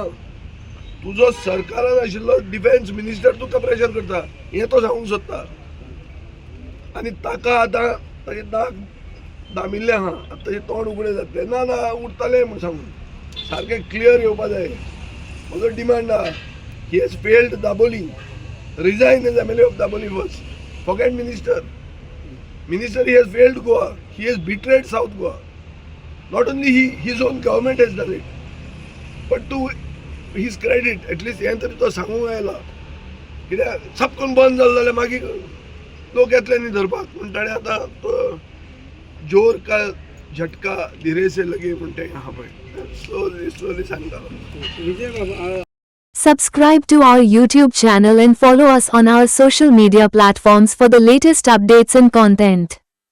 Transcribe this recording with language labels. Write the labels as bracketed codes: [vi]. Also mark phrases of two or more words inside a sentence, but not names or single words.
[kok] तुजो सरकारान आशिल्लो [en] defence minister [kok] तुका प्रेशर करता हें तो सांगूंक सोदता. आनी ताका आतां ताचें नाक दामिल्लें आहा. आतां ताचें तोंड उगडें जातलें. ना ना उरतलें म्हूण सांगून सारकें क्लियर येवपा जाय. म्हजो डिमांड आहा [en] he has failed Dabolim. resign as MLA of Dabolim first. Forget minister. Minister, he has failed Goa. He has betrayed South Goa. Not only he, his own government has done it. But to his credit, at least [kok] हे तरी तो सांगूंक आयला. कित्याक सबकून बंद जालें जाल्यार मागीर लोक येतले न्ही धरपाक. पूण ताणें आतां तो [hi] जोर का झटका धीरे से लगे [kok] म्हण तें आहा पळय स्लोली सांगता. विजय बाबा [en] Subscribe to our YouTube channel and follow us on our social media platforms for the latest updates and content.